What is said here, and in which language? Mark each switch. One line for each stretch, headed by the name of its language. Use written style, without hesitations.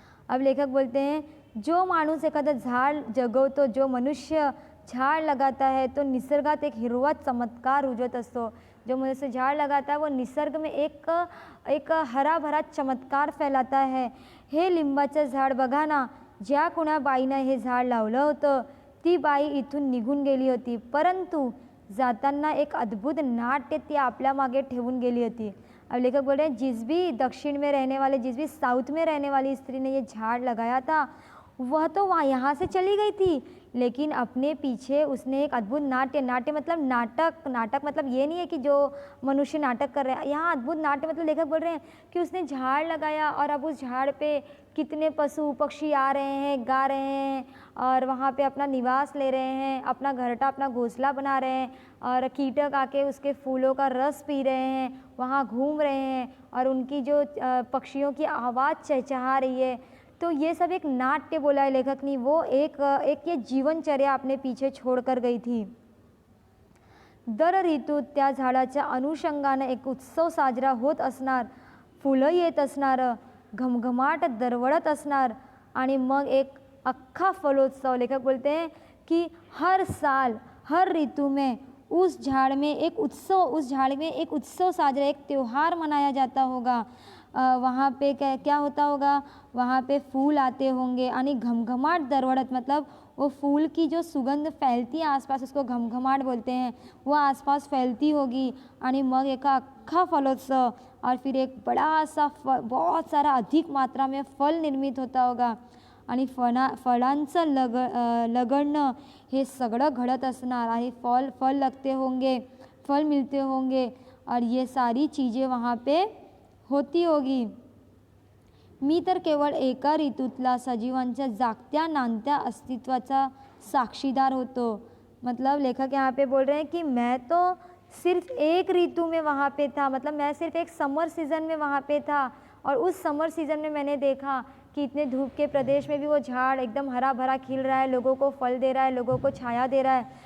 Hindi: अब लेखक बोलते हैं जो
Marathi: माणूस एखादा झाड जगवतो,
Hindi: जो मनुष्य झाड़ लगाता है, तो
Marathi: निसर्गात एक हिरवा चमत्कार उजवत असतो।
Hindi: जो मनुष्य झाड़ लगाता है वो निसर्ग में एक हरा भरा चमत्कार फैलाता है।
Marathi: हे लिंबाचं झाड बघा ना, ज्या कुणा बाईनं हे झाड लावलं होतं ती बाई इथून निघून गेली होती, परंतु जाताना एक अद्भुत नाट्य ती आपल्या मागे ठेवून गेली होती।
Hindi: अब लेखक बोल रहे हैं जिस भी दक्षिण में रहने वाले, जिस भी साउथ में रहने वाली स्त्री ने ये झाड़ लगाया था, वह तो वहाँ यहाँ से चली गई थी, लेकिन अपने पीछे उसने एक अद्भुत नाट्य मतलब नाटक मतलब ये नहीं है कि जो मनुष्य नाटक कर रहे हैं, यहाँ अद्भुत नाट्य मतलब लेखक बोल रहे हैं कि उसने झाड़ लगाया और अब उस झाड़ पे कितने पशु पक्षी आ रहे हैं, गा रहे हैं और वहाँ पे अपना निवास ले रहे हैं, अपना घरटा, अपना घोंसला बना रहे हैं और कीटक आके उसके फूलों का रस पी रहे हैं, वहाँ घूम रहे हैं और उनकी जो पक्षियों की आवाज़ चहचहा रही है। तो ये सब एक नाट्य बोला है लेखक ने, वो एक ये जीवनचर्या अपने पीछे छोड़कर गई थी।
Marathi: दर ऋतूत त्या झाडाच्या अनुषंगाने एक उत्सव साजरा होत असणार, फुलं येत असणार, घमघमाट दरवळत असणार आणि मग एक अख्खा फलोत्सव।
Hindi: लेखक बोलते हैं कि हर साल हर ऋतु में उस झाड़ में एक उत्सव साजरा, एक त्यौहार मनाया जाता होगा। वहाँ पे क्या क्या होता होगा, वहाँ पे फूल आते होंगे
Marathi: आणि घमघमाट दरवळत,
Hindi: मतलब वो फूल की जो सुगंध फैलती है आसपास, उसको घमघमाट बोलते हैं, वो आसपास फैलती होगी।
Marathi: आणि मग एका अख्खा फलोत्सव
Hindi: और फिर एक बड़ा सा बहुत सारा अधिक मात्रा में फल निर्मित होता होगा
Marathi: आणि फळांचं लगडणं हे सगळं घडत असणार
Hindi: आणि फल लगते होंगे, फल मिलते होंगे और ये सारी चीज़ें वहाँ पे होती होगी।
Marathi: मी तर केवळ एका ऋतूतला सजीवांच्या जागत्या नांदत्या अस्तित्वाचा साक्षीदार होतो।
Hindi: मतलब लेखक यहाँ पे बोल रहे हैं कि मैं तो सिर्फ एक ऋतु में वहाँ पे था, मतलब मैं सिर्फ एक समर सीज़न में वहाँ पे था और उस समर सीज़न में मैंने देखा कि इतने धूप के प्रदेश में भी वो झाड़ एकदम हरा भरा खिल रहा है, लोगों को फल दे रहा है, लोगों को छाया दे रहा है।